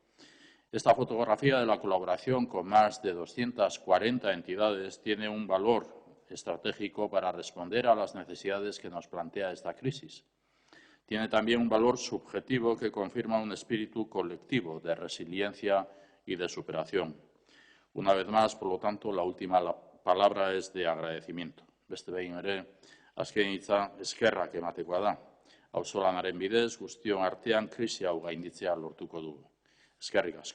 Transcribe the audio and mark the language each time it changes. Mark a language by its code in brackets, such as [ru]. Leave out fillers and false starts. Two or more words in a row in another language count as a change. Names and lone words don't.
[es] Esta fotografía de la colaboración con más de 240 entidades tiene un valor estratégico para responder a las necesidades que nos plantea esta crisis. Tiene también un valor subjetivo que confirma un espíritu colectivo de resiliencia y de superación. Una vez más, por lo tanto, la última palabra es de agradecimiento. [eu] Beste behin ere, azken hitza eskerrak ematekoa da. Auzolanaren bidez, guztion artean krisi hau gainditzea lortuko dugu. Eskerrik asko.